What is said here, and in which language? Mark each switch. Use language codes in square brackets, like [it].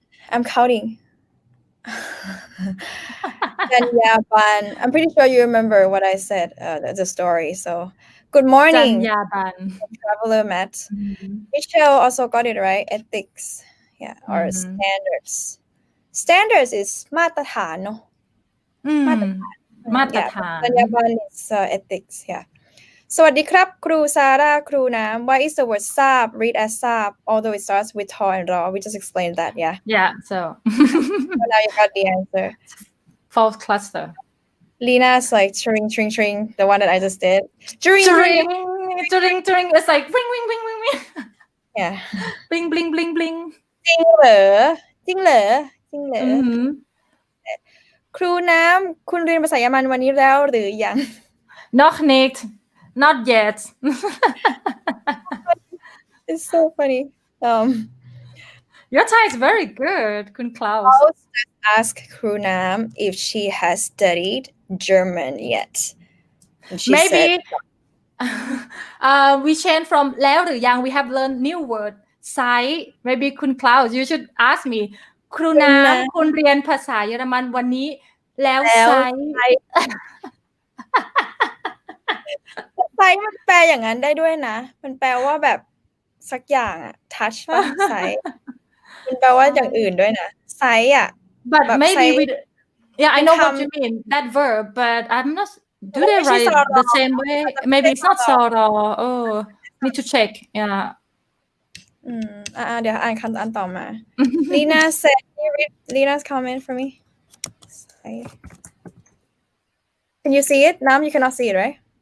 [en] I'm counting. Janyaban. I'm pretty sure you remember what I said, the story. So, good morning. Janyaban. Traveler Matt. Michelle also got it right. Ethics. Yeah, or standards. Standards is [th] มาตรฐานเนอะมาตรฐาน [en] Janyaban is ethics. Yeah. [th] สวัสดีครับครูซาร่าครูน้ำ [en] Why is the word ทราบ read as ทราบ although it starts with tall and raw? We just explained that. Yeah. Yeah. So now you got the answer. False cluster. Lena's like tring tring tring, the one that I just did. Tring. It's like ring ring ring ring ring. Yeah. Bling bling bling bling. [th] จริงเหรอจริงเหรอจริงเหรอครูน้ำคุณเรียนภาษาเยอรมันวันนี้แล้วหรือยัง [de] Noch nicht. [en] Not yet. It's so funny. Your Thai is very good, Kun Klaus. I'll ask Kruu Naam if she has studied German yet. And she Maybe said, we change from [th] แล้วหรือยัง [en] we have learned new word ไซ maybe คุณ Klaus you should ask me [th] ครูน้ำคุณเรียนภาษาเยอรมันวันนี้แล้วไซ ไซมันแปลอย่างนั้นได้ด้วยนะมันแปลว่าแบบสักอย่างอะ touch ป่ะไซมันแปลว่าอย่างอื่นด้วยนะไซอะ [en] but maybe we yeah I know what you mean that verb but I'm not do they write it the same way maybe it's not ซอรอ need to check yeah [th] เดี๋ยวอ่านคำอันต่อมา [en] Lena said can you read Lena's comment for me can you see it now you cannot see it right